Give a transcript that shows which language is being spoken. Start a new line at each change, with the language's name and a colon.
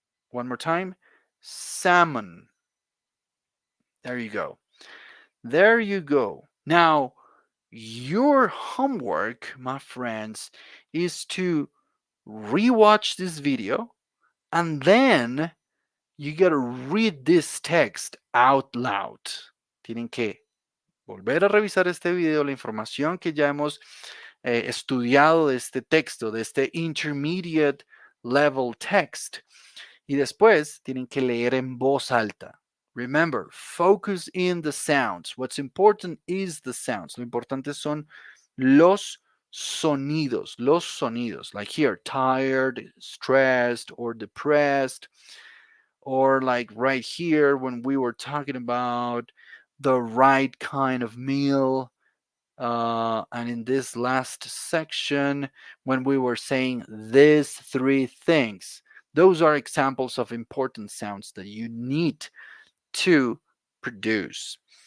English: One more time, salmon. There you go. There you go. Now, your homework, my friends, is to rewatch this video and then you gotta read this text out loud.
Spanish: Tienen que volver a revisar este video, la información que ya hemos estudiado de este texto, de este
English: intermediate level text.
Spanish: Y después tienen que leer en voz alta.
English: Remember, focus in the sounds. What's important is the sounds.
Spanish: Lo importante son los sonidos, los sonidos.
English: Like here, tired, stressed, or depressed. Or like right here when we were talking about the right kind of meal. And in this last section, when we were saying these three things, those are examples of important sounds that you need to produce.